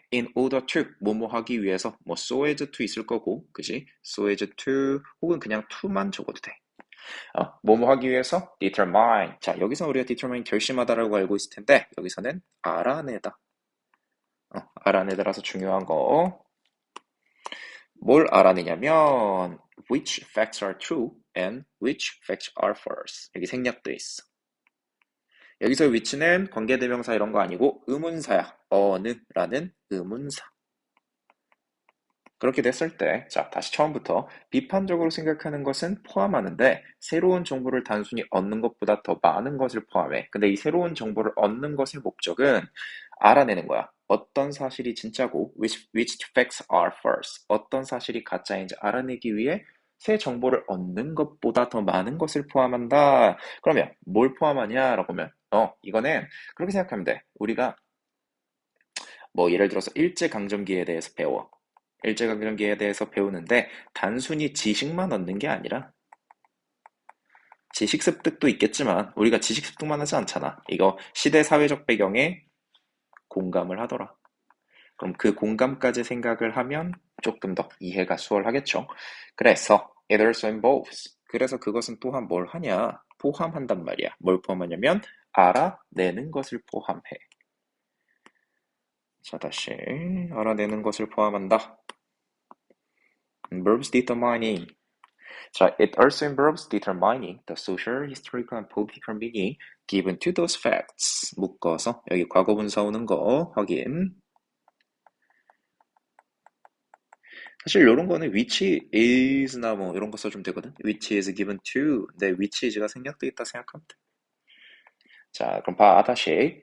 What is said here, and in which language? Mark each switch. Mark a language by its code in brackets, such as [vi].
[en] In order to, [ko] 뭐뭐 하기 위해서, 뭐 [en] so as to [ko] 있을 거고, 그지? [en] so as to, [ko] 혹은 그냥 to만 적어도 돼. 뭐뭐 하기 위해서 determine. 자, 여기서 우리가 determine 결심하다라고 알고 있을 텐데 여기서는 알아내다. 알아내다라서 중요한 거. 뭘 알아내냐면 [en] which facts are true and which facts are false. [ko] 여기 생략돼 있어. 여기서 which는 관계대명사 이런 거 아니고 의문사야. 어느라는 의문사. 그렇게 됐을 때, 자, 다시 처음부터 비판적으로 생각하는 것은 포함하는데 새로운 정보를 단순히 얻는 것보다 더 많은 것을 포함해. 근데 이 새로운 정보를 얻는 것의 목적은 알아내는 거야. 어떤 사실이 진짜고 [en] which facts are false. [ko] 어떤 사실이 가짜인지 알아내기 위해 새 정보를 얻는 것보다 더 많은 것을 포함한다. 그러면 뭘 포함하냐라고 하면 이거는 그렇게 생각하면 돼. 우리가 뭐 예를 들어서 일제강점기에 대해서 배워. 일제강점기에 대해서 배우는데 단순히 지식만 얻는 게 아니라 지식 습득도 있겠지만 우리가 지식 습득만 하지 않잖아. 이거 시대 사회적 배경에 공감을 하더라. 그럼 그 공감까지 생각을 하면 조금 더 이해가 수월하겠죠. 그래서 [en] it also involves. [ko] 그래서 그것은 또한 뭘 하냐? 포함한단 말이야. 뭘 포함하냐면 알아내는 것을 포함해. 자, 다시 알아내는 것을 포함한다. [en] Verbs determining. 자, it also involves determining the social, historical, and political meaning given to those facts. [ko] 묶어서 여기 과거 분사 오는 거 확인. 사실 이런 거는 [en] which is [ko] 나 뭐 이런 거 써주면 되거든. [en] which is given to. [ko] 근데 which is가 생략돼 있다 생각하면 돼. 자, 그럼 봐, 다시.